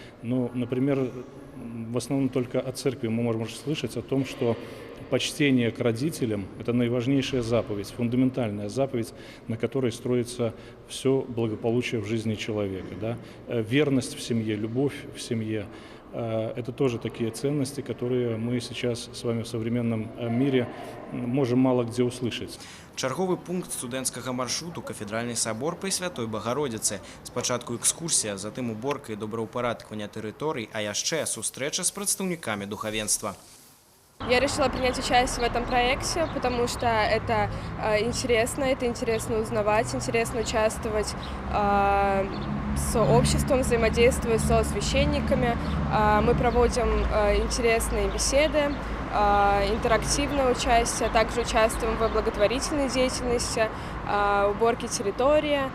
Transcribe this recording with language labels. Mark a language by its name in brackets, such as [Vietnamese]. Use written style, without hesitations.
[Russian] Ну, например, в основном только от церкви мы можем слышать о том, что почтение к родителям – это наиважнейшая заповедь, фундаментальная заповедь, на которой строится все благополучие в жизни человека. Да? Верность в семье, любовь в семье – это тоже такие ценности, которые мы сейчас с вами в современном мире можем мало где услышать. [Belarusian] Чарговы пункт студэнцкага маршруту кафедральны сабор пры Святой Багародзіцы. Спачатку экскурсія, затым уборка і добраўпарадкаванне тэрыторый, а яшчэ сустрэча з прадстаўнікамі духавенства. [Russian] Я решила принять участие в этом проекте, потому что это интересно узнавать, интересно участвовать с обществом, взаимодействуя со священниками. Мы проводим интересные беседы, интерактивное участие, также участвуем в благотворительной деятельности, уборке территории.